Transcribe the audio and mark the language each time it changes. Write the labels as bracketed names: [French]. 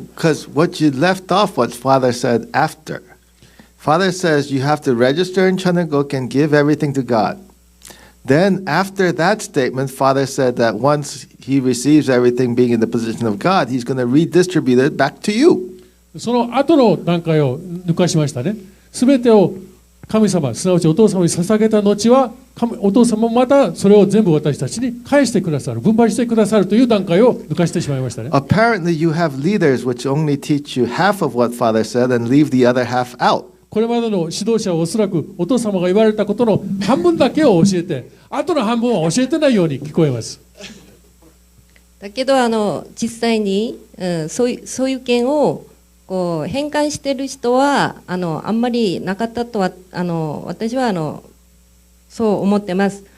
[English] Because what you left off, what Father said after. Father says you have to register in Chanagok and give everything to God. Then after that statement, Father said that once he receives everything being in the position of God, he's going to redistribute it back to you. [Japanese] その後の段階を抜かしましたね。すべてを神様、すなわちお父様に捧げた後は、お父様もまたそれを全部私たちに返してくださる、分配してくださるという段階を抜かしてしまいましたね。 [English] Apparently, you have leaders which only teach you half of what Father said and leave the other half out. [Japanese] これまでの指導者はおそらくお父様が言われたことの半分だけを教えて、後の半分は教えてないように聞こえます。だけど実際に、そういう権をこう返還している人はあんまりなかったとは私はそう思ってます。